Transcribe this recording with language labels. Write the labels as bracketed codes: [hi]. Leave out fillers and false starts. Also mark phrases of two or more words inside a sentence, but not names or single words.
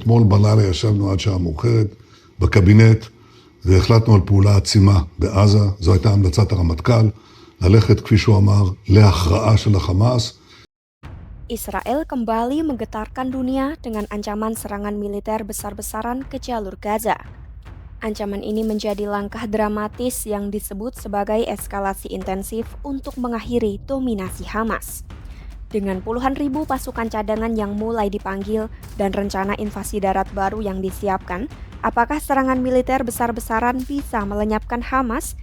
[he] אתמול בלילה ישבנו עד שעה מאוחרת בקבינט והחלטנו על פעולה עצימה בעזה. זו הייתה המלצת הרמטכ"ל, ללכת, כפי שהוא אמר, להכרעה של החמאס. [id] Israel kembali menggetarkan dunia dengan ancaman serangan militer besar-besaran ke jalur Gaza. Ancaman ini menjadi langkah dramatis yang disebut sebagai eskalasi intensif untuk mengakhiri dominasi Hamas. Dengan puluhan ribu pasukan cadangan yang mulai dipanggil dan rencana invasi darat baru yang disiapkan, apakah serangan militer besar-besaran bisa melenyapkan Hamas?